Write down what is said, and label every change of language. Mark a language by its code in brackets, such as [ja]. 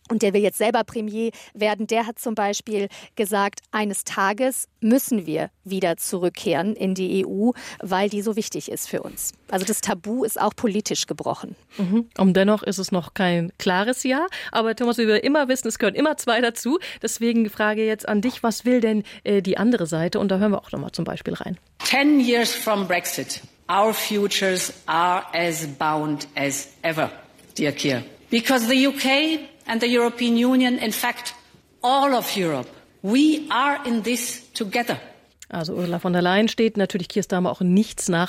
[de] Und der will jetzt selber Premier werden. Der hat zum Beispiel gesagt, eines Tages müssen wir wieder zurückkehren in die EU, weil die so wichtig ist für uns. Also das Tabu ist auch politisch gebrochen. Mhm. Und dennoch ist es noch kein klares Ja. Aber Thomas, wie wir immer wissen, es gehören immer zwei dazu. Deswegen frage jetzt an dich, was will denn die andere Seite? Und da hören wir auch nochmal zum Beispiel rein. [en] 10 years from Brexit, our futures are as bound as ever, dear Keir. Because the UK and the European Union, in fact, all of Europe, we are in this together. [de] Also Ursula von der Leyen steht natürlich Keir Starmer auch nichts nach. In